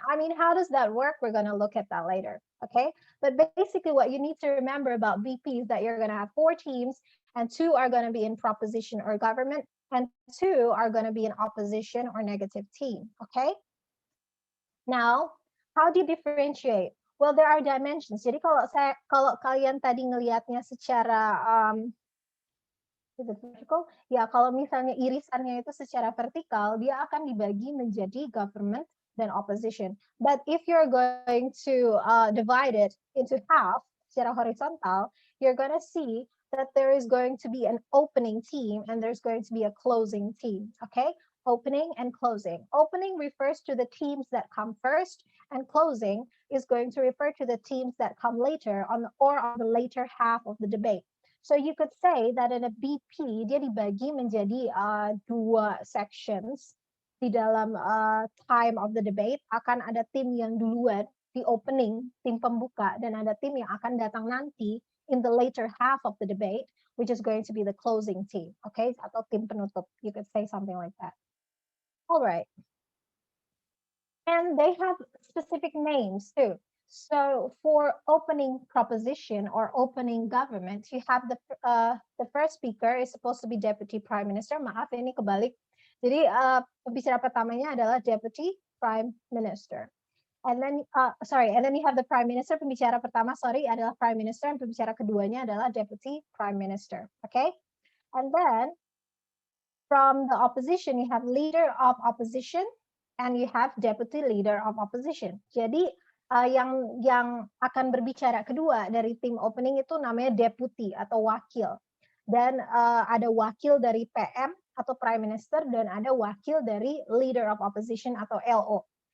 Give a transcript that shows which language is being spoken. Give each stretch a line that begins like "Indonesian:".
English: I mean, how does that work? We're going to look at that later. Okay, but basically what you need to remember about BP is that you're going to have 4 teams and 2 are going to be in proposition or government and 2 are going to be in opposition or negative team. Okay, now how do you differentiate? Well, there are dimensions.
Indonesian: Jadi kalau kalian tadi ngelihatnya secara vertical, ya kalau misalnya irisannya itu secara vertikal, dia akan dibagi menjadi government dan opposition.
English: But if you're going to divide it into half
Indonesian: secara horizontal,
English: you're going to see that there is going to be an opening team and there's going to be a closing team. Okay, opening and closing. Opening refers to the teams that come first, and closing is going to refer to the teams that come later on the later half of the debate. So you could say that in a BP,
Indonesian: dia dibagi menjadi 2
English: sections.
Indonesian: Di dalam
English: time of the debate,
Indonesian: akan ada tim yang duluan di opening, tim pembuka, dan ada tim yang akan datang nanti
English: in the later half of the debate, which is going to be the closing team, okay?
Indonesian: Atau tim penutup,
English: you could say something like that. All right. And they have specific names too. So for opening proposition or opening government, you have the first speaker is supposed to be Deputy Prime Minister.
Indonesian: Maaf, ini kebalik. Jadi pembicara pertamanya adalah Deputy Prime Minister.
English: And then, and then you have the Prime Minister.
Indonesian: Pembicara pertama, adalah Prime Minister,
English: and
Indonesian: pembicara keduanya adalah Deputy Prime Minister.
English: Okay, and then from the opposition, you have Leader of Opposition, and you have Deputy Leader of Opposition.
Indonesian: Jadi yang akan berbicara kedua dari tim opening itu namanya deputy atau wakil. Dan ada wakil dari PM atau Prime Minister dan ada wakil dari Leader of Opposition atau LO.